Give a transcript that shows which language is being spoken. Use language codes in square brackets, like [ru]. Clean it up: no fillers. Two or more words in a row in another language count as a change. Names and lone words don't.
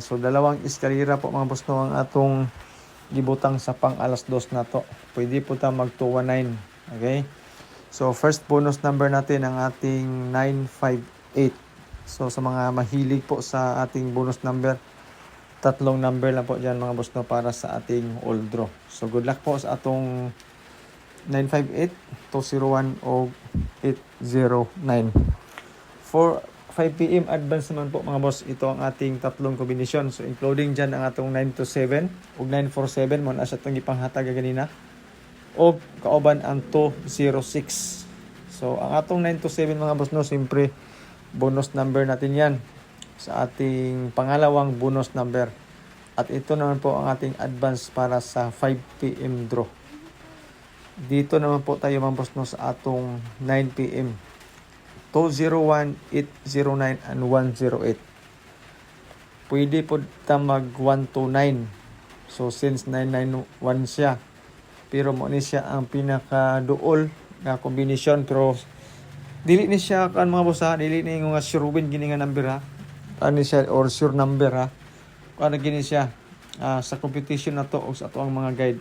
[ceb] So dalawang eskalera po mga boss no ang atong gibutang sa pang alas 2 na to. Pwede po ta mag 219. Okay? [tl] So [en] first bonus number [tl] natin ang ating 958. So sa mga mahilig po sa ating [en] bonus number, [tl] tatlong number lang po dyan mga boss no para sa ating [en] all draw. [ceb] So good luck po sa atong 958, 201 o 809. [en] For 5 PM advance [tl] naman po mga boss, ito ang ating tatlong kombinasyon. [ceb] So including dyan ang atong 927 o 947 mo na sa itong ipanghatag ganina. O kauban ang 206. So ang atong 927 mga boss no, [tl] siyempre [en] bonus number [tl] natin yan sa ating pangalawang [en] bonus number. [tl] At ito naman po ang ating advance para sa 5 PM draw. Dito naman po tayo mga boss no sa atong 9 PM. [en] 201, 809, and 108. [ceb] Pwede po ta mag 129. So since 991 siya, pero mo ni siya ang pinaka-duol na kombinasyon, pero dili ni siya kan mga boss ha, dili ni nga [en] sure win [ceb] gini nga number ha. Ano siya or [en] sure number [ceb] ha. Ano gini siya sa competition na to o sa ato ang mga guide.